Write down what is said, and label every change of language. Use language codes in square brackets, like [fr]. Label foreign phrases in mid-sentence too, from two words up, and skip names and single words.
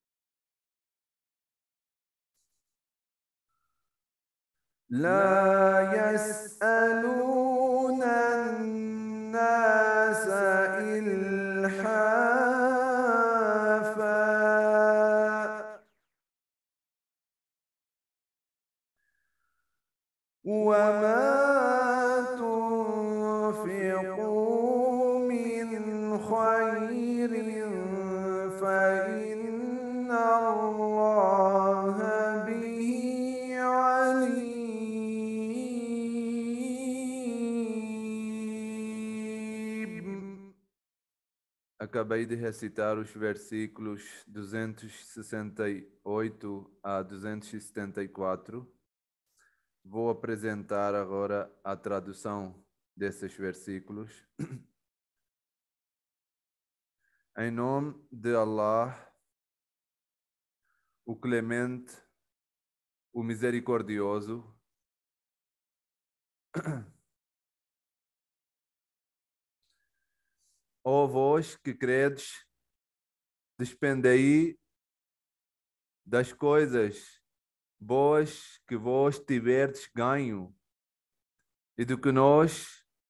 [ar] لا يسألون الناس إلحافا وما تنفقوا من خير فإن الله به عليم. [pt] Acabei de recitar os versículos 268 a 274. Vou apresentar agora a tradução desses versículos. Em nome de Allah, o Clemente, o Misericordioso, ó vós que credes, despendei das coisas boas que vós tiverdes ganho e do que nós